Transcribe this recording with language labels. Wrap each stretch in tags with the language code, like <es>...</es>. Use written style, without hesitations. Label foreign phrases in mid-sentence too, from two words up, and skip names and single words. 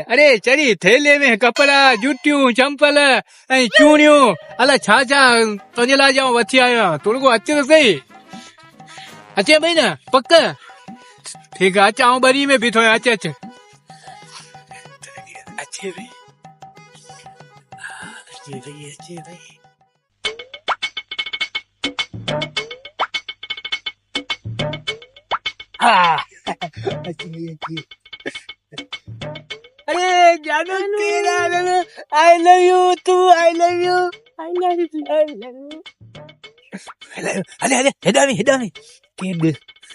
<sd>अरे चरी थेले में कपिड़ा जूतियूं चंपल ऐं चूड़ियूं अलाए छा छा तुंहिंजे लाइ ॼाऊं वठी आयो आहियां तूं रुगो अचु त सही। अचे पई न पक? ठीकु आहे अचु आउं ॿरी में बीठो आहियां अचु अचु अचे पई अचे पई अरे जानू तेरा</sd> <en>I love you</en> <sd>तू</sd> <en>I love you I love you I love you.</en> <sd>अरे अरे हेॾा में केॾ</sd>